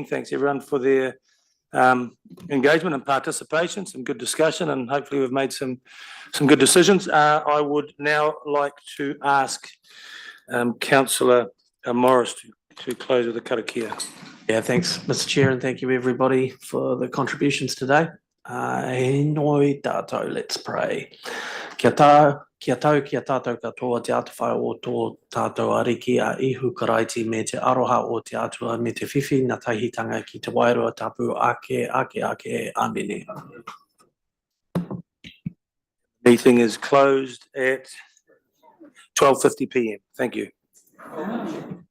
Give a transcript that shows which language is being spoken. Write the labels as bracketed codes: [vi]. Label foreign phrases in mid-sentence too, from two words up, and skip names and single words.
[en] Thanks everyone for their engagement and participation, some good discussion, and hopefully we've made some good decisions. I would now like to ask Councillor Morris to close with a karakia. Yeah, thanks, Mr. Chair, and thank you everybody for the contributions today. [mi] E noi tātou, [en] let's pray. [mi] Kia tātou katoa te atawhai o tō tātou ariki a ihu karaiti me te aroha o te atua me te whiwhi na tahitanga ki te wairua tapu ake amene. [en] Meeting is closed at 12:50 p.m. Thank you.